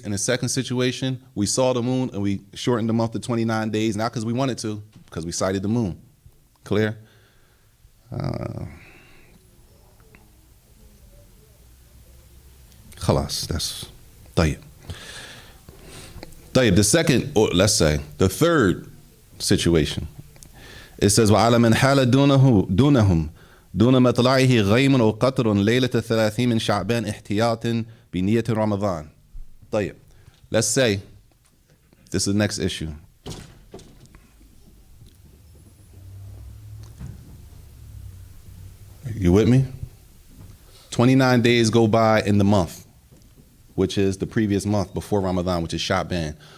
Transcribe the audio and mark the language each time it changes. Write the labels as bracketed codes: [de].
[en] In the second situation, we saw the moon and we shortened the month to 29 days, not because we wanted to, because we sighted the moon. Clear? Khalas, that's tayyib. Tayyib, the second, or let's say, the third situation. It says, [ar] وَعَلَى مَنْ حَالَ دُونَهُمْ دون مطلعه غيم أو قطر ليلة 30 من شعبان احتياط بنية رمضان. [en] طيب, let's say this is the next issue. You with me? 29 days go by in the month, which is the previous month before Ramadan, which is Sha'ban.